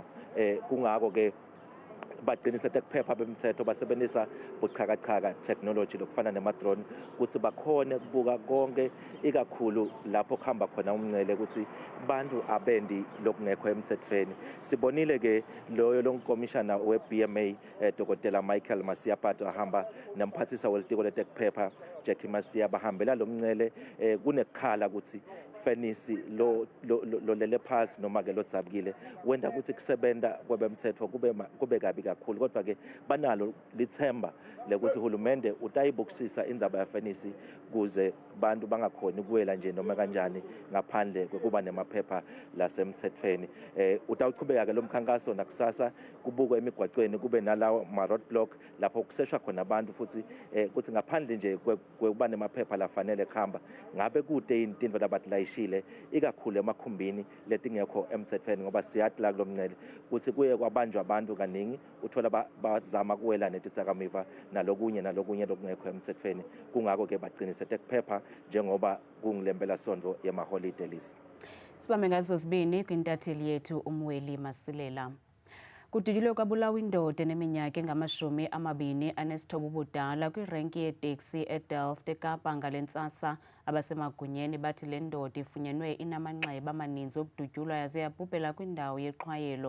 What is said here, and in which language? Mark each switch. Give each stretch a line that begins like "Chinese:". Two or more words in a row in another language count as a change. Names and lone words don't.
Swati: Kungako ke baqinisa ukuphepha bemthetho basebenzisa buchakachaka technology lokufana nema-drone ukuthi bakhone kubuka konke ikakhulu lapho kuhamba khona umncele ukuthi bantu abendi lokungekho emthethweni. Sibonile ke loyo lomkomishana we-BMA Dr. Michael Masiya Pato ahamba nemphathisa welitiko letekuphepha Jackie Masiya bahambela lo mncele kunekhala ukuthi Fenisi lo lele phasi noma ke lodzabukile wenda ukuthi kusebenta kwebemthetho kube kabi kakhulu, kodwa ke banalo lithemba lekuthi uhulumende utayibukisisa indzaba yaFenisi kuze bantu bangakhoni kuwela nje noma kanjani ngaphandle kwekuba nemaphepha lasemthethweni. Utawuchubeka ke lo mkhankaso nakusasa kubukwe emigwacweni kube nalawo ma-
English: road block
Swati: lapho kuseshwa khona abantu futhi kuthi ngaphandle nje kwekuba nemaphepha lafanele kuhamba ngabe kude intindvo labatilashile ikakhulu emakhumbini letingekho emthethweni, ngoba siyathi la kulomncele ukuthi kuye kwabanjwa abantu kaningi uthola bazama kuwela netitsakamiva nalokunye lokungekho emthethweni. Kungako ke baqinise tekuphepha njengoba kungilempela sonto yemaholide.
Xhosa: Lisa sibambe ngazo zibini kwintatheli yethu uMweli Masilela. Kududulwe kwabulawa indoda eneminyaka engama-29 ubudala kwirenki yeteksi eDelft eKapa ngale ntsasa. Abasemagunyeni bathi le ndoda ifunyenwe inamanxeba amaninzi okudutyulwa yaze yabhubhela kwindawo yeqhwayelo.